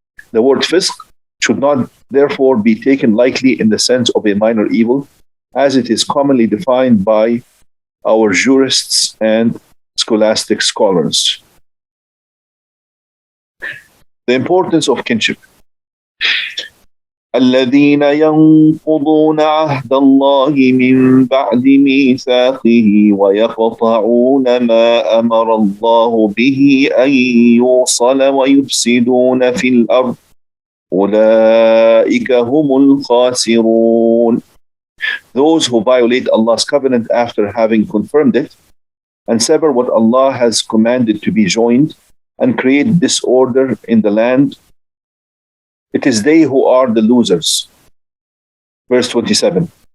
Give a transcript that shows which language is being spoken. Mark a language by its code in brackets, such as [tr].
[en] The word fisq should not therefore be taken lightly in the sense of a minor evil, as it is commonly defined by our jurists and scholastic scholars. The importance of kinship. [ar] الذين ينقضون عهد الله من بعد ميثاقه ويقطعون ما أمر الله به أن يوصل ويفسدون في الأرض أولئك هم الخاسرون. [en] Those who violate Allah's covenant after having confirmed it and sever what Allah has commanded to be joined and create disorder in the land, it is they who are the losers. Verse 27.